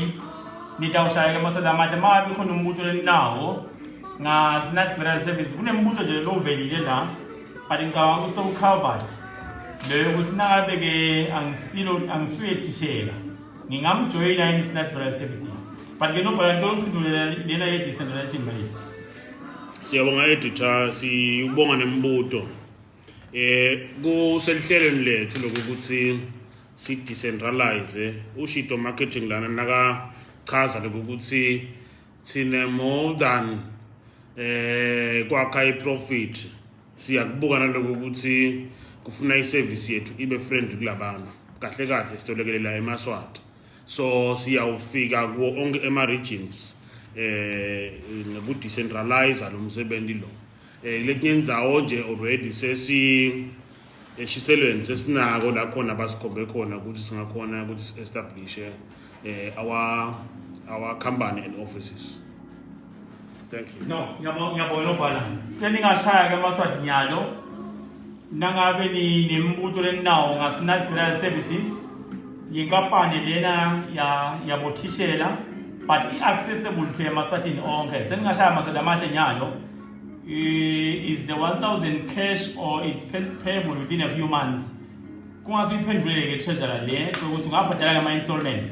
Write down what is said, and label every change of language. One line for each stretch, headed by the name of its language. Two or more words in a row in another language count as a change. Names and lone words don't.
Swati: Nitawushaya ke masada manje mabi khona umuntu lenawo nga Snat Burial Services kunembuto nje lo velile la but ngicabanga uso covered leyo kusinabe ke angisuye ngingamjoyina in Snat Burial Services but ke nobhala ntoliphindulela lena ye decentralization manje. Siyabonga editor, siyubonga nembuto. Kuselihlelweni lethu lokuthi si decentralize ushito marketing lana naka chaza lokuthi sine
English: more than
Swati: kwakha iprofit. Siyakubuka nalokuthi kufuna iservice yethu ibe friendly kulabantu. Kahle kahle sitolekelela eMaswati. So siyawufika kuwo onke ema regions ngoku decentralize lo msebenzi lo. Letinye indzawo nje already eshiselweni sesinako la khona basikhombe khona ukuthi singakhona ukuthi
English: establish our company and offices. Thank you. No,
Swati: ngiyabonga nobhala. Seningashaya ke Maswati nyalo nangabe nembuto lenawo nga Snat Burial Services yinkampani lena yabothishela
English: but accessible to
Swati: emaswatini onke. Seningashaya masada amahle nyalo
English: is the 1000 cash or it's payable within a few months.
Swati: Kungasiphendulele ke treasurer le ukuthi ungabhadala ngama installments.